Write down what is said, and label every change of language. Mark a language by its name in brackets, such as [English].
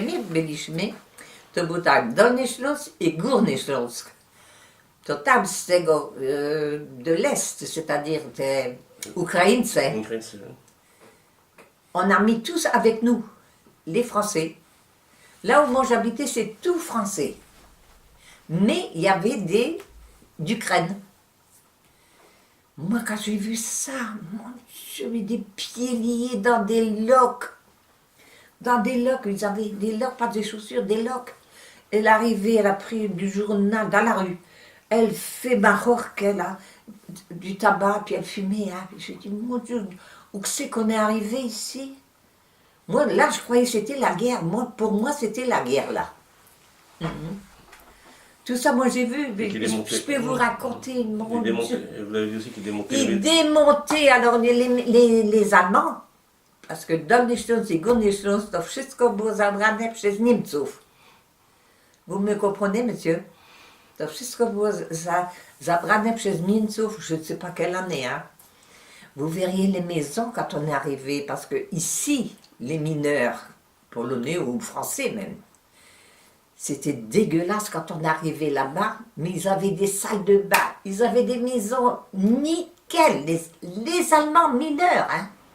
[Polish] byliśmy, to był tak Dolny Śląsk i Górny Śląsk. To tam z tego, [French] de l'Est, c'est-à-dire des Ukraińcy, on a mis tous avec nous, les Français. Là où moi j'habitais, c'est tout français. Mais il y avait d'Ukraine. Moi, quand j'ai vu ça, mon Dieu, des pieds liés dans des loques. Dans des loques, ils avaient des loques, pas des chaussures, des loques. Elle est arrivée, elle a pris du journal dans la rue. Elle fait Maroc, elle a du tabac, puis elle fumait. Hein. J'ai dit, mon Dieu, où c'est qu'on est arrivé ici? Moi, là, je croyais que c'était la guerre. Moi, pour moi, c'était la guerre, là. Tout ça, moi j'ai vu, je peux vous raconter. Mon Dieu. Vous l'avez vu aussi qu'il démontait. Il démontait, alors les Allemands, parce que [Polish] Dolny Śląsk i Górny Śląsk, to wszystko było zabrane przez Niemców. [French] Vous me comprenez, monsieur? [Polish] To wszystko było zabrane przez Niemców, [French] je ne sais pas quelle année. Hein. Vous verriez les maisons quand on est arrivé, parce que ici, les mineurs, polonais ou français même, c'était dégueulasse quand on arrivait là-bas, mais ils avaient des salles de bain, ils avaient des maisons nickel, les Allemands mineurs. Hein.